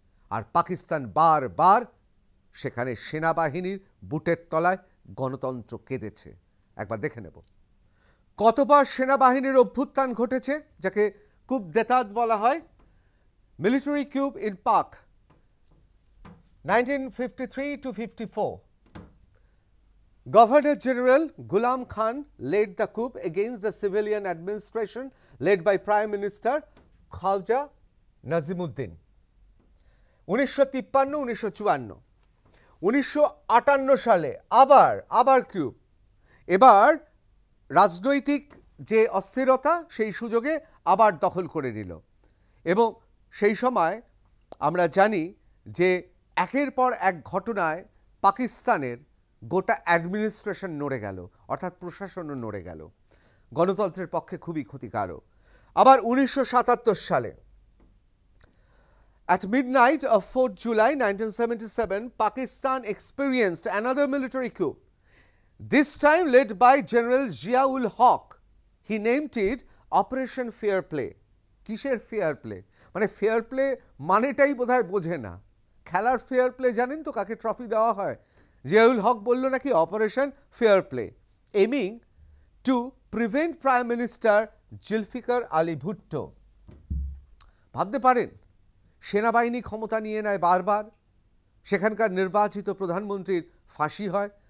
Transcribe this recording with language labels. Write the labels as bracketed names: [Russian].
[Bangla] আর পাকিস্তান বারবার সেখানে সেনাবাহিনীর বুটের তলায় গণতন্ত্র কেঁদেছে। একবার দেখে নেব কতবার সেনাবাহিনীর অভ্যুত্থান ঘটেছে, যাকে কুপ দেতাত বলা হয়। [English] Military coup in Pak 1953 to 54. Governor General Ghulam Khan led the coup against the civilian administration led by Prime Minister Khwaja Nazimuddin. [Bangla] 1953-1954 1958 সালে আবার কিউব। এবার রাজনৈতিক যে অস্থিরতা সেই সুযোগে আবার দখল করে নিল এবং সেই সময় আমরা জানি যে একের পর এক ঘটনায় পাকিস্তানের গোটা অ্যাডমিনিস্ট্রেশন নড়ে গেল, অর্থাৎ প্রশাসনও নড়ে গেল। গণতন্ত্রের পক্ষে খুবই ক্ষতিকারক। আবার 1977 সালে [English] at midnight of 4th July 1977, Pakistan experienced another military coup, this time led by General Zia-ul Haq. He named it Operation Fair Play. [Bangla] কিসের ফেয়ার প্লে? মানে ফেয়ার প্লে মানেটাই বোধহয় বোঝে না। খেলার ফেয়ার প্লে জানেন তো, কাকে ট্রফি দেওয়া হয়? জিয়াউল হক বলল নাকি operation fair play, [English] aiming to prevent prime minister [Bangla] Zulfikar Ali Bhutto. ভাবতে পারেন সেনাবাহিনী ক্ষমতা নিয়ে নেয় বারবার, সেখানকার নির্বাচিত প্রধানমন্ত্রীর ফাঁসি হয়।